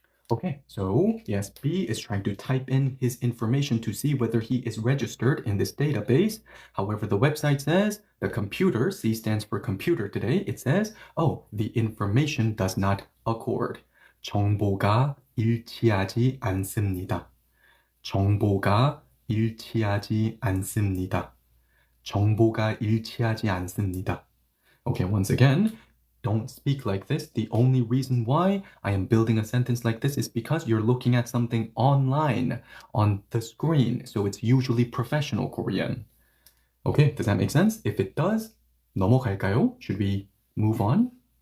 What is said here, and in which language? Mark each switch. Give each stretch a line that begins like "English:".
English: Okay, so yes, B is trying to type in his information to see whether he is registered in this database. However, the website says the computer, C stands for computer today, it says, oh, the information does not accord.
Korean: 정보가 일치하지 않습니다. 정보가 일치하지 않습니다. 정보가 일치하지 않습니다.
English: Okay, once again, don't speak like this. The only reason why I am building a sentence like this is because you're looking at something online, on the screen. So it's usually professional Korean. Okay, does that make sense? If it does,
Korean: 넘어갈까요?
English: Should we move on?